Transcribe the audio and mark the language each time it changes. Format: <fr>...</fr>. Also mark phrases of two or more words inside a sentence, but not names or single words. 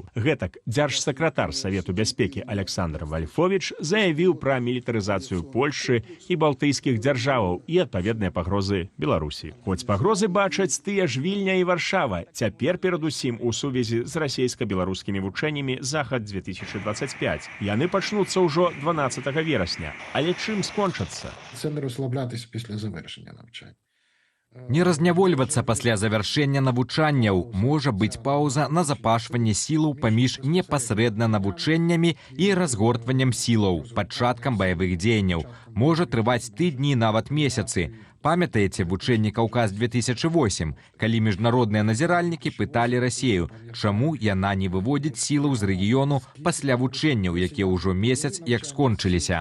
<be>Гэтак дзяржсакратар Савету бяспекі Александр Вальфовіч заявіў пра мілітарызацыю Польшчы і балтыйскіх дзяржаваў і адпаведныя пагрозы Беларусі. Хоць пагрозы бачаць тыя ж Вільня і Варшава, цяпер перадусім у сувязі з расійска-беларускімі вучэннямі «Захад-2025». Яны пачнуцца ўжо 12 верасня. Але чым скончацца?</be> <uk>Це не розслаблятися після завершення навчання.</uk> <be>Не разнявольвацца пасля завяршэння навучанняў. Можа быць паўза на запашванне сілаў паміж непасрэдна навучэннямі і разгортваннем сілаў, пачаткам баявых дзеянняў. Можа трываць тыдні, нават месяцы. Памятаеце вучэнні «Каўказ-2008», калі міжнародныя назіральнікі пыталі Расію, чаму яна не выводзіць сілаў з рэгіёну пасля вучэнняў, якія ўжо месяц як скончыліся.</be>